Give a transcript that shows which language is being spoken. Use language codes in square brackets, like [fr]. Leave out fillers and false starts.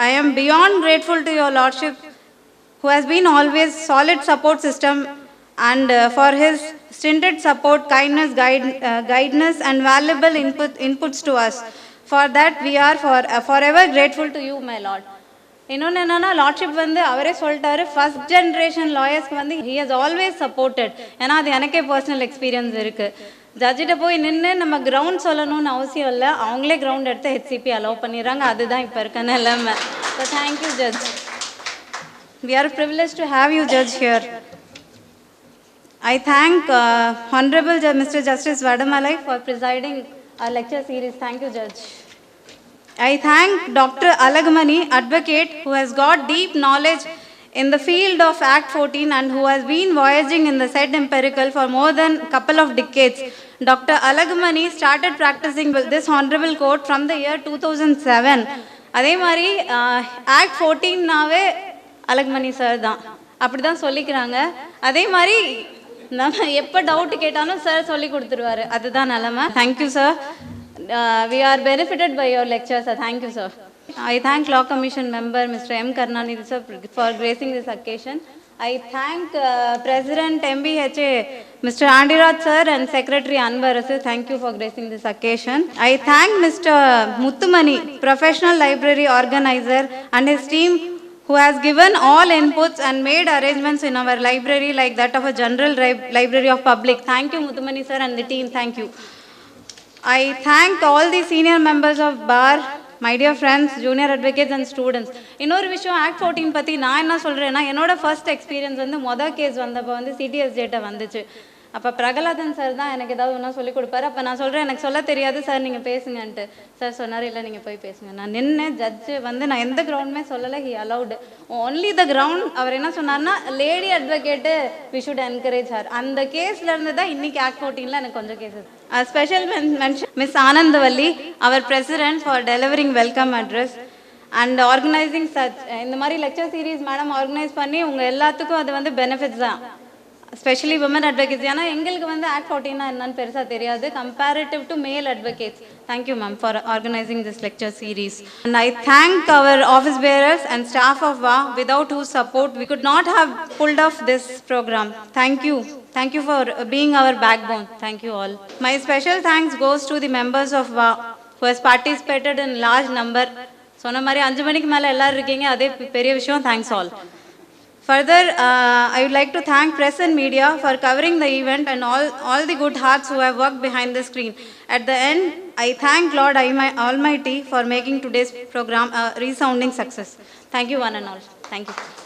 [en] I am beyond grateful to your Lordship, who has been always solid support system, and for his stinted support, kindness, guidance, and valuable inputs to us. For that, we are forever grateful to you, my Lord. [ta] இன்னொன்று என்னென்னா lordship வந்து அவரே சொல்லிட்டாரு, first generation லாயர்ஸ்க்கு வந்து [en] He has always supported. [ta] ஏன்னா அது எனக்கே personal experience இருக்குது. ஜட்ஜிட்ட போய் நின்று நம்ம கிரவுண்ட் சொல்லணும்னு அவசியம் இல்லை, அவங்களே கிரவுண்ட் எடுத்து ஹெச்சிபி அலோவ் பண்ணிடுறாங்க. அதுதான் இப்போ இருக்க நிலைமை. [en] So thank you judge. We are privileged to have you, Judge, here. I thank Honorable Mr. Justice Vadamalai for presiding our lecture series. Thank you, Judge. I thank Dr. Alagumani, advocate, who has got deep knowledge in the field of Act 14 and who has been voyaging in the said empirical for more than a couple of decades. Dr. Alagumani started practicing this honorable court from the year 2007. [ta] அதே மாதிரி Act 14நாவே அலகுமணி sir தான், அப்படி தான் சொல்லிக்கிறாங்க. அதே மாதிரி நம்ம எப்போ டவுட் கேட்டாலும் சார் சொல்லி கொடுத்துருவாரு. அதுதான் நிலமை. Thank you sir. [en] We are benefited by your lecture, sir. Thank you, sir. I thank Law Commission member Mr. M. Karnanidhi sir for gracing this occasion. I thank President MBHA Mr. Andiraj sir and Secretary Anwar sir. Thank you for gracing this occasion. I thank Mr. Muttumani, professional library organizer, and his team, who has given all inputs and made arrangements in our library like that of a general library of public. Thank you, Muttumani sir and the team. Thank you. I thank all the senior members of bar, my dear friends, junior advocates and students. [ta] இன்னொரு விஷயம், act 14 பற்றி நான் என்ன சொல்கிறேன்னா, என்னோட first experience வந்து மொதல் case வந்தப்போ வந்து சிடிஎஸ் டேட்டா வந்துச்சு. அப்போ பிரகலாதன் சார் தான் எனக்கு ஏதாவது ஒன்றா சொல்லிக் கொடுப்பாரு. அப்போ நான் சொல்கிறேன், எனக்கு சொல்ல தெரியாது சார், நீங்கள் பேசுங்கன்ட்டு. சார் சொன்னார், இல்லை நீங்கள் போய் பேசுங்க. நான் நின்று ஜட்ஜு வந்து நான் எந்த கிரவுண்டுமே சொல்லலை, [en] He allowed only the ground. [ta] அவர் என்ன சொன்னார்னா, [en] Lady advocate we should encourage her. [ta] அந்த கேஸ்லேருந்து தான் இன்றைக்கி ஆக்ட் 14ல் எனக்கு கொஞ்சம் cases. [en] Special mention miss Anandavalli, அவர் president, for delivering welcome address and organising such. [ta] இந்த மாதிரி லெக்சர் சீரீஸ் மேடம் ஆர்கனைஸ் பண்ணி உங்கள் எல்லாத்துக்கும் அது வந்து பெனிஃபிட்ஸ் தான், [en] especially women advocates. [ta] ஏன்னா எங்களுக்கு வந்து ஆக்ட் 14 என்னன்னு பெருசாக தெரியாது [en] comparative to male advocates. Thank you ma'am for organizing this lecture series. And I thank our office bearers and staff of VA, without whose support we could not have pulled off this program. Thank you. Thank you for being our backbone. Thank you all. My special thanks goes to the members of VA who has participated in large number. [ta] சொன்ன மாதிரி 5 மணிக்கு மேலே எல்லோரும் இருக்கீங்க, அதே பெரிய விஷயம். [en] Thanks all. Further, I would like to thank press and media for covering the event and all the good hearts who have worked behind the screen. At the end, I thank Lord Almighty for making today's program a resounding success. Thank you one and all. Thank you.